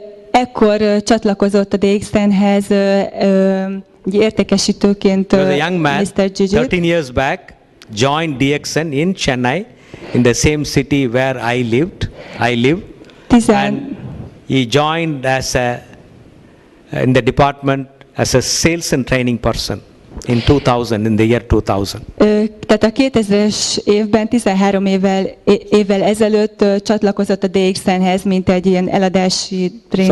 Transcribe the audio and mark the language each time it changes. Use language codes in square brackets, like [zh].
[hu] Ekkor csatlakozott a DXN-hez értékesítőként [en] He was a young man, Mr. Jijit. 13 years back, joined DXN in Chennai, in the same city where I live. And he joined in the department as a sales and training person in the year 2000. [hu] Tehát a 2000-es évben, 13 évvel ezelőtt csatlakozott a DXN-hez, mint egy ilyen eladási tréning.